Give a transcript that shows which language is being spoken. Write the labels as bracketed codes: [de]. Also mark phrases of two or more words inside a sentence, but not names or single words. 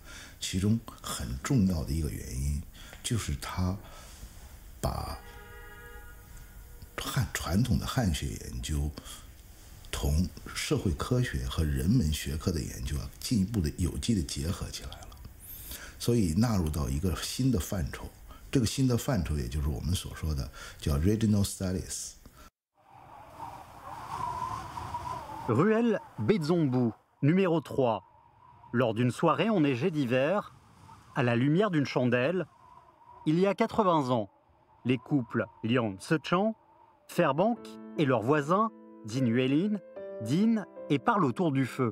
[zh] 其中很重要的一个原因，就是他把传统的汉学研究同社会科学和人文学科的研究进一步的有机的结合起来了，所以纳入到一个新的范畴。这个新的范畴，也就是我们所说的叫 [en] Regional Studies。 [fr] Ruelle Bezombu, numéro 3. Lors d'une soirée enneigée d'hiver, à la lumière d'une chandelle, il y a 80 ans, les couples Liang Tse-chang, Fairbank et leurs voisins Din Yuelin dînent et parlent autour du feu.